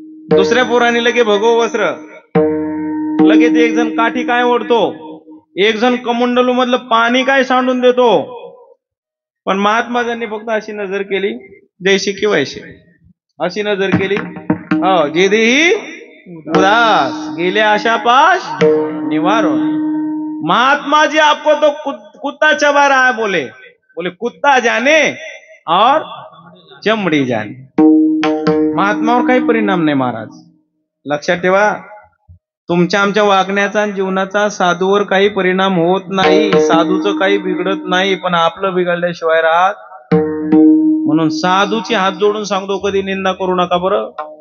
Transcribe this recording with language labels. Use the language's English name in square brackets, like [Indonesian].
[Marathi] दुसऱ्या पोराने लगे भगव वस्त्र. लगेच एक जण काठी काय ओढतो, एक जण कमंडलू मधलं पाणी काय सांडून देतो. पण महात्माजांनी फक्त अशी नजर केली, जैशी की वैशी, अशी नजर केली. जे देही उदास गेले आशा पाश निवारो. [Hindi] महात्मा जी आपको तो कुत्ता चबा रहा है, बोले कुत्ता जाने और चमड़ी जाने. [Marathi] महात्मावर काही परिणाम नाही महाराज. लक्षात ठेवा, तुमच्या आमच्या वागण्याचा आणि जीवनाचा साधूवर काही परिणाम होत नाही. साधूचं काही बिघडत नाही, पण आपलं बिघडल्याशिवाय राहत. म्हणून साधूची हात जोडून सांगतो, कधी निंदा करू नका बरं.